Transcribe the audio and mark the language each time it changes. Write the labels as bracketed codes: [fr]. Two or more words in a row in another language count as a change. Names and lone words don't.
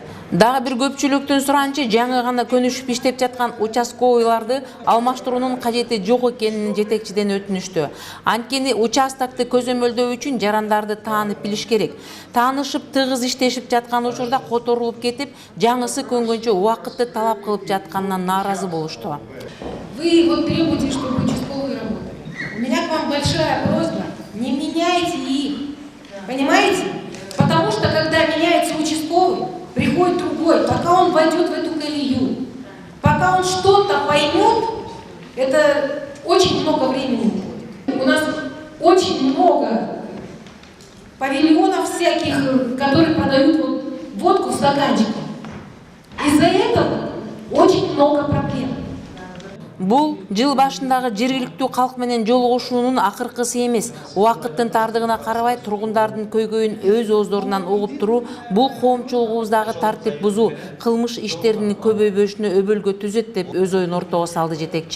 [ky] Дагы бир көпчүлүктүн суранчы жаңы гана көнүшүп иштеп жаткан участковыйларды алмаштыруунун кажети жок экенин жетекчиден өтүнүштү. Анткени участокты көзөмөлдөө үчүн жарандарды таанып билиш керек. Таанышып, тыгыз иштешип жаткан учурда которулуп кетип, жаңысы көнгөнчө убакытты талап кылып жатканынан нааразы болушту. [ru] Вы вот требуете, чтобы участковые работали. У меня к вам большая просьба, не меняйте их, понимаете? Потому что когда меняется участковый, приходит другой, пока он войдет в эту колею, пока он что-то поймет, это очень много времени уходит. У нас очень много павильонов всяких, которые продают водку в стаканчике. Из-за этого очень много проблем. [ky] Бул жыл башындагы жергиликтүү калк менен жолугушуунун акыркысы эмес. Убакыттын тардыгына карабай тургундардын көйгөйүн өз ооздорунан угуп туруу бул коомчулугубуздагы тартип бузуу, кылмыш иштеринин көбөйбөшүнө өбөлгө түзөт деп өз оюн ортого салды жетекчи.